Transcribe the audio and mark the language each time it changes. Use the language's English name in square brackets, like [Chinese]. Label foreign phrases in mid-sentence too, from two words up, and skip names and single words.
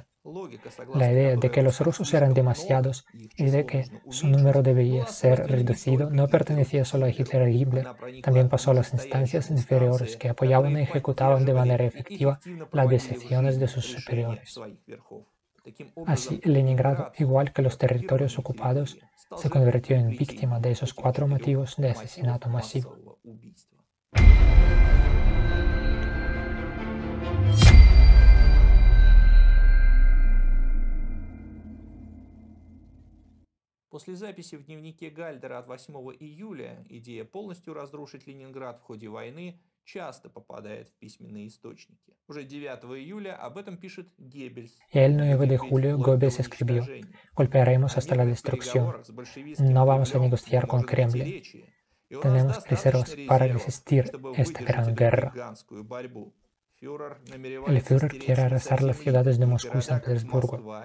[Spanish] La idea de que los rusos eran demasiados y de que su número debía ser reducido no pertenecía solo a Hitler y Himmler, también pasó a las instancias inferiores que apoyaban y ejecutaban de manera efectiva las decisiones de sus superiores. Así, Leningrado, igual que los territorios ocupados, se convirtió en víctima de esos 4 motivos de asesinato masivo. [Russian] После записи в дневнике Гальдера от 8 июля идея полностью разрушить Ленинград в ходе войны часто попадает в письменные источники. Уже 9 июля об этом пишет Геббельс. [Spanish] El 9 de julio, Goebbels escribió: golpearemos hasta la destrucción. No vamos a negociar con Kremlin. Tenemos reservas para resistir esta gran guerra. El Führer quiere arrasar las ciudades de Moscú y San Petersburgo.